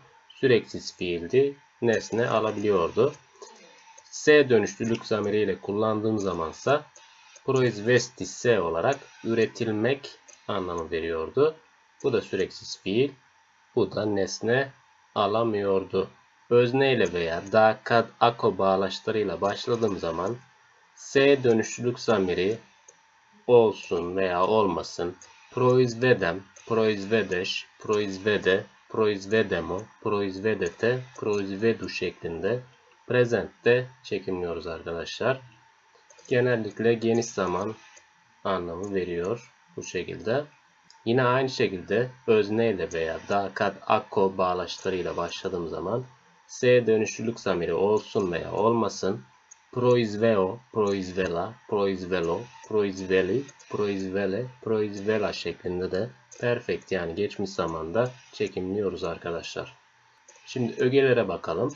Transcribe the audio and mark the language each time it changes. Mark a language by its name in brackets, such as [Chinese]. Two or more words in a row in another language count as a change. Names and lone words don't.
[Turkish] Süreksiz fiildi, nesne alabiliyordu. S dönüşlülük zamiriyle kullandığım zamansa proizvesti S olarak üretilmek anlamı veriyordu. Bu da süreksiz fiil. Bu da nesne alamıyordu. Özneyle veya da, [Serbian] kad, ako [Turkish] bağlaçlarıyla başladığım zaman S dönüşlülük zamiri olsun veya olmasın, [Serbian] proizvedem, proizvedeş, proizvede, proizvedemo, proizvedete, proizvedu [Turkish] şeklinde prezentte çekimliyoruz arkadaşlar. Genellikle geniş zaman anlamı veriyor bu şekilde. Yine aynı şekilde özneyle veya da, [Serbian] kad, ako [Turkish] bağlaçlarıyla başladığım zaman S dönüşlülük zamiri olsun veya olmasın. [Serbian] Proizveo, proizvela, proizvelo, proizveli, proizvele, proizvela [Turkish] şeklinde de perfect yani geçmiş zamanda çekimliyoruz arkadaşlar. Şimdi ögelere bakalım.